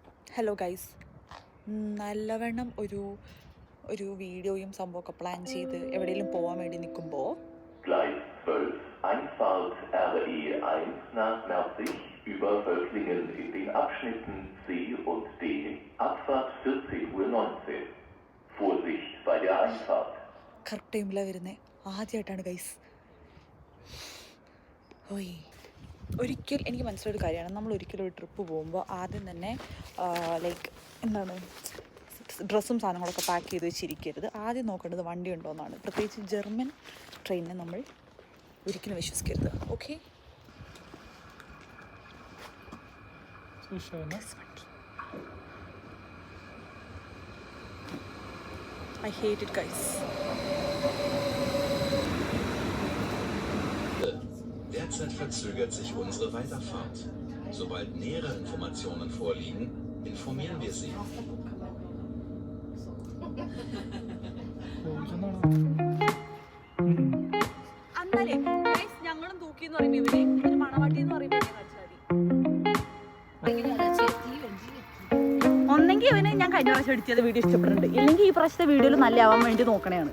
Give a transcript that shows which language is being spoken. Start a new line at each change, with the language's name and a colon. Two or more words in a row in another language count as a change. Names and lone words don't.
English: hello guys,
Malayalam: നല്ലവണ്ണം ഒരു വീഡിയോയും സംഭവമൊക്കെ പ്ലാൻ ചെയ്ത് എവിടെയെങ്കിലും പോകാൻ വേണ്ടി നിൽക്കുമ്പോൾ
German: Gleis 12, Einfahrt RE 1 nach Merzig über Völklingen in den Abschnitten C und D, Abfahrt 14:19 Uhr. Vorsicht bei der Einfahrt.
Malayalam: കറക്റ്റ് ടൈമിലാണ് വരുന്നത്. ആദ്യമായിട്ടാണ് ഗൈസ്. ഓയ്, ഒരിക്കൽ എനിക്ക് മനസ്സിലൊരു കാര്യമാണ്, നമ്മൾ ഒരിക്കലും ഒരു ട്രിപ്പ് പോകുമ്പോൾ ആദ്യം തന്നെ എന്താണ് ഡ്രസ്സും സാധനങ്ങളൊക്കെ പാക്ക് ചെയ്ത് വെച്ചിരിക്കരുത്. ആദ്യം നോക്കേണ്ടത് വണ്ടി ഉണ്ടോ എന്നാണ്. പ്രത്യേകിച്ച് ജർമ്മൻ ട്രെയിനിനെ നമ്മൾ ഒരിക്കലും വിശ്വസിക്കരുത്. ഓക്കെ,
English: I hate it, guys.
German: Derzeit verzögert sich unsere Weiterfahrt. Sobald nähere Informationen vorliegen, informieren wir Sie.
Malayalam: അന്നല്ലേ ഞങ്ങളും തൂക്കി എന്ന് പറയുമ്പോൾ ഇവര് മണവാട്ടി എന്ന് പറയുമ്പോൾ ഒന്നെങ്കിൽ ഇവന് ഞാൻ കഴിഞ്ഞ പ്രാവശ്യം എഡിറ്റ് ചെയ്ത വീഡിയോ ഇഷ്ടപ്പെടുന്നുണ്ട്, ഇല്ലെങ്കിൽ ഈ പ്രാവശ്യത്തെ വീഡിയോയിൽ നല്ല ആവാൻ വേണ്ടി നോക്കണേയാണ്.